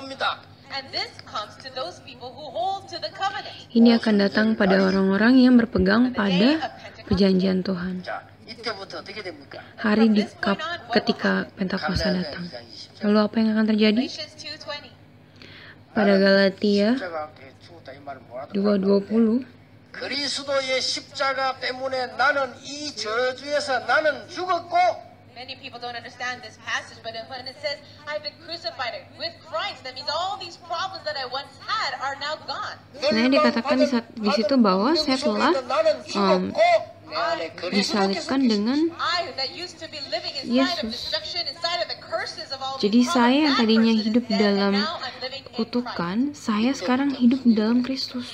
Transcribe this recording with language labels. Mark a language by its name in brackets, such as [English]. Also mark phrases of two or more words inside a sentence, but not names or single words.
[Indonesian] Ini akan datang pada orang-orang yang berpegang pada perjanjian Tuhan. Hari ketika Pentakosta datang. Lalu apa yang akan terjadi? Pada Galatia 2:20, [Korean] 그리스도의 십자가 때문에 나는 이 저주에서 나는 죽었고. [English] Many people don't understand this passage, but when it says I've been crucified with Christ, that means all these problems that I once had are now gone. [Indonesian] Nah, dikatakan di situ bahwa saya telah disalibkan dengan Yesus. Jadi saya yang tadinya hidup dalam kutukan, saya sekarang hidup dalam Kristus.